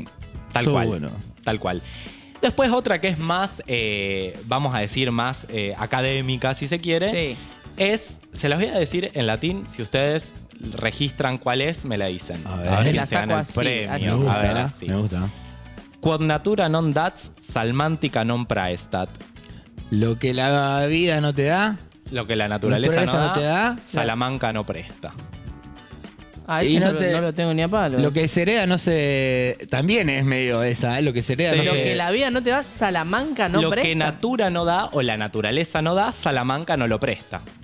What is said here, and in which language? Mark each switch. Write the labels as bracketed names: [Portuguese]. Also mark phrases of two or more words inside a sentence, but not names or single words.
[Spanish] Tal Estuvo cual. bueno. Tal cual. Después otra que es más, vamos a decir, más académica, si se quiere, se las voy a decir en latín, si ustedes registran cuál es, me la dicen. A ver. A ver Te quién la se gana saco el así, premio. Me A ver, gusta, así. me gusta. [Latin] Quod natura non dats, salmantica non praestat. [Spanish] Lo que la vida no te da, Lo que la naturaleza naturaleza no no te da, da, Salamanca no presta. Ah, Y ese no no lo tengo ni a palo. lo que se hereda no se... También es medio esa, ¿eh? Lo que se hereda Sí. no Lo se... que la vida no te da, Salamanca no lo presta. que natura no da o la naturaleza no da, Salamanca no lo presta.